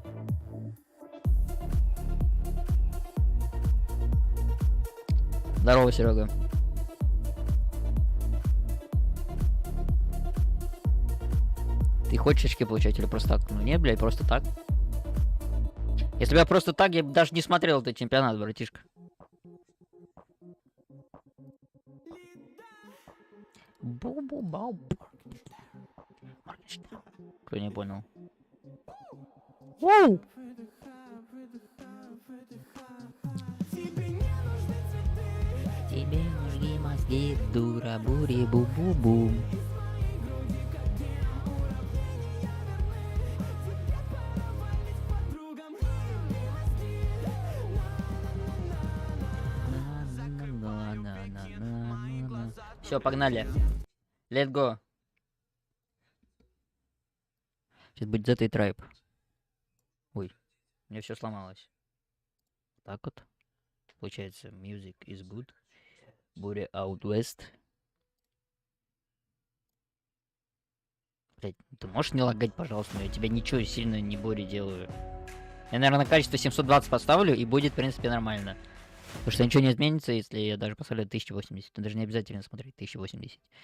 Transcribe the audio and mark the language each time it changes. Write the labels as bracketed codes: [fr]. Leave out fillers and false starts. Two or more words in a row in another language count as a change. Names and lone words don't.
[ru] Здорово, Серега. Ты хочешь очки получать или просто так? Ну не, блядь, просто так. Если бы я просто так, я бы даже не смотрел этот чемпионат, братишка. Бу-бу-бау. Кто не понял? Воу! Тебе нужны мозги, дура, бури, бу-бу-бу. Все, погнали. [en] Let's go. [ru] Сейчас будет Z и трайб. Ой, у меня все сломалось. Так вот. Получается, [en] music is good. Буря out west. [ru] Блять, ты можешь не лагать, пожалуйста? Я тебе ничего сильно не Бори делаю. Я, наверное, качество 720 поставлю, и будет, в принципе, нормально. Потому что ничего не изменится, если я даже поставлю 1080. Даже не обязательно смотреть 1080.